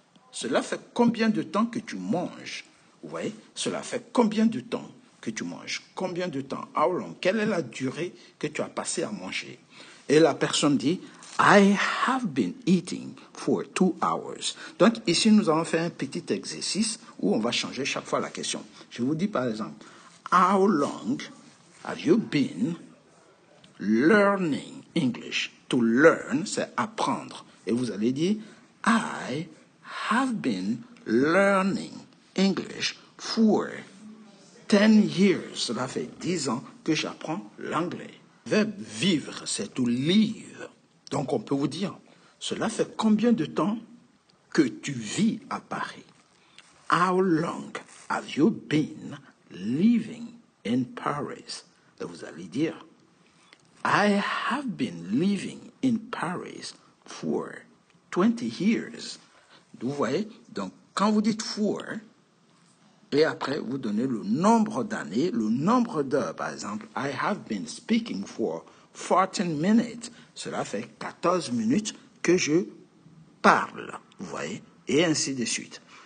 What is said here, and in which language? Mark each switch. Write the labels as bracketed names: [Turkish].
[French] Cela fait combien de temps que tu manges? Vous voyez, cela fait combien de temps que tu manges? Combien de temps? [English] How long? [French] Quelle est la durée que tu as passé à manger? Et la personne dit, [English] I have been eating for 2 hours. [French] Donc ici, nous allons faire un petit exercice où on va changer chaque fois la question. Je vous dis par exemple, [English] how long have you been learning English? To learn, [French] c'est apprendre. Et vous allez dire, [English] I have been learning English for 10 years. [French] Cela fait 10 ans que j'apprends l'anglais. Le verbe vivre, c'est to live. Donc on peut vous dire, cela fait combien de temps que tu vis à Paris? [English] How long have you been living in Paris? [French] Et vous allez dire, [English] I have been living in Paris for 20 years. [French] Vous voyez, donc quand vous dites for, et après vous donnez le nombre d'années, le nombre d'heures, par exemple, [English] I have been speaking for 14 minutes. [French] Cela fait 14 minutes que je parle, vous voyez, et ainsi de suite.